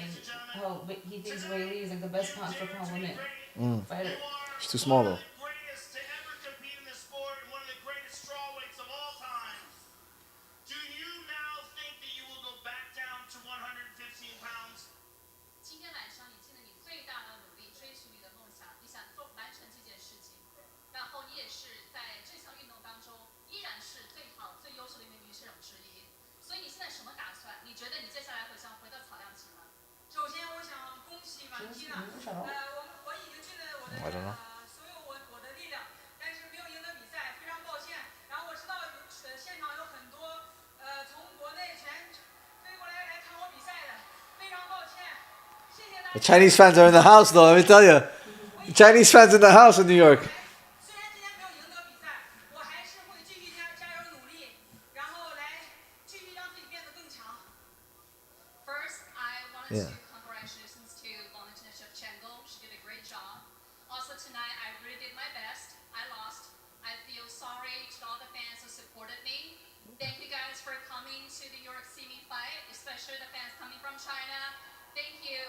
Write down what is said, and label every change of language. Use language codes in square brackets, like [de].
[en] ladies and gentlemen. how he thinks Weili is like the best pound for pound woman fighter. She's too small, though. One of the greatest to ever compete in this sport and one of the greatest strawweights of all time. Do you now think that you will go back down to 115 pounds? [zh] 今天晚上你尽了你最大的努力追寻你的梦想，你想做完成这件事情，然后你也是在这项运动当中依然是最好、最优秀的一名女选手之一。所以你现在什么打算？你觉得你接下来会想回到草量级吗？首先，我想恭喜马蒂娜。我已经尽了我的 [en] I don't know. [zh] 所有我的力量，但是没有赢得比赛，非常抱歉。然后我知道现场有很多从国内全飞过来看我比赛的，非常抱歉。谢谢大 [en] The [zh] 家。 [en] Chinese fans are in the house, though. Let me tell you. The Chinese fans in the house in New York. 虽然今天没有赢得比赛，我还是会继续加油努力，然后来继续让自己变得更强。 First, I wanted to congratulations to Valentina Shevchenko. She did a great job. Also tonight, I really did my best. I lost. I feel sorry to all the fans who supported me. Thank you guys for coming to the New York see me fight, especially the fans coming from China. Thank you.